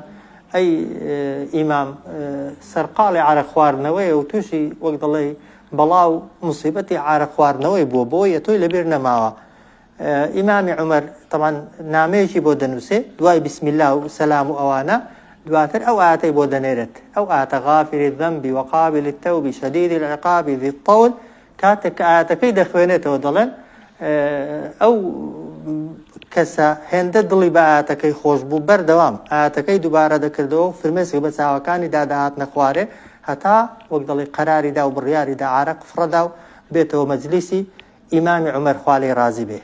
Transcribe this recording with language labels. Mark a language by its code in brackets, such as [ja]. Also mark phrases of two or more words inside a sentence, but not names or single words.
[ckb] گوتیان ئەی ئیمام سەرقاڵی عارە خواردنەوەی و تووشی وەک دەڵێ بەڵاو مصیبەتی عارە خواردنەوەی بووە بۆیە تۆی لەبیر نەماوە. ئیمامی عومەر طبعا نامەیەکی بۆ دەنووسێ دوای [ar] بسم الله [ckb] و سەلام و ئەوانە دواتر ئەو ئاەتەی بۆ دەنێرێت ئەو ئاەتە [ar] غافری الذەنب وقابل التوب شدید العقاب ذی الطول [ckb] کاتێک کە ئاەتەکەی دەخوێنێتەوە دەڵێن ئەو کەسە هێندە دڵی بە ئاەتەکەی خۆش بوو بەردەوام ئاەتەکەی دووبارە دەکردەوە و فرمێسک بە چاوەکانی داداهات نەخوارێ هەتا وەک دەڵی قەراریدا و بڕیاریدا عارە قفڕەدا و بێتەوە مەجلیسی ئیمامی عومەر خوا لێی رازی بێ.